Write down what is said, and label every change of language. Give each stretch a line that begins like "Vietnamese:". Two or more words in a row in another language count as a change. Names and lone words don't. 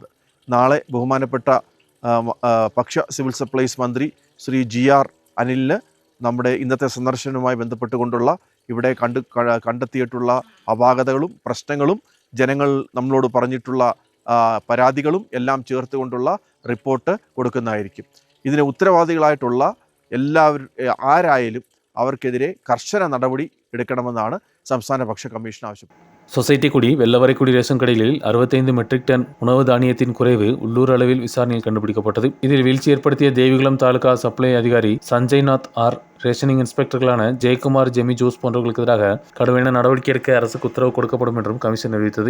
Malayalam: നാളെ ബഹുമാനപ്പെട്ട ഭക്ഷ്യ സിവിൽ സപ്ലൈസ് മന്ത്രി ശ്രീ GR അനിലിന് നമ്മുടെ ഇന്നത്തെ സന്ദർശനവുമായി ബന്ധപ്പെട്ടുകൊണ്ടുള്ള ഇവിടെ കണ്ടെത്തിയിട്ടുള്ള അപാകതകളും പ്രശ്നങ്ങളും ജനങ്ങൾ നമ്മളോട് പറഞ്ഞിട്ടുള്ള പരാതികളും എല്ലാം ചേർത്തുകൊണ്ടുള്ള റിപ്പോർട്ട് കൊടുക്കുന്നതായിരിക്കും. ഇതിന് ഉത്തരവാദികളായിട്ടുള്ള ആരായാലും അവർക്കെതിരെ കർശന നടപടി എടുക്കണമെന്നാണ് സംസ്ഥാന ഭക്ഷ്യ കമ്മീഷൻ ആവശ്യപ്പെടുന്നത്.
Tamil: சொசைட்டி குடி, வெள்ளவரைக்குடி ரேஷன் கடைகளில் 65 மெட்ரிக் டன் உணவு தானியத்தின் குறைவு உள்ளூர் அளவில் விசாரணையில் கண்டுபிடிக்கப்பட்டது. இதில் வீழ்ச்சி ஏற்படுத்திய தேவிகுளம் தாலுகா சப்ளை அதிகாரி சஞ்சய்நாத் R, ரேஷனிங் இன்ஸ்பெக்டர்களான ஜெயக்குமார், ஜெமி ஜோஸ் போன்றவர்களுக்கு எதிராக கடுமையான நடவடிக்கை எடுக்க அரசுக்கு உத்தரவு கொடுக்கப்படும் என்றும் கமிஷன் அறிவித்தது.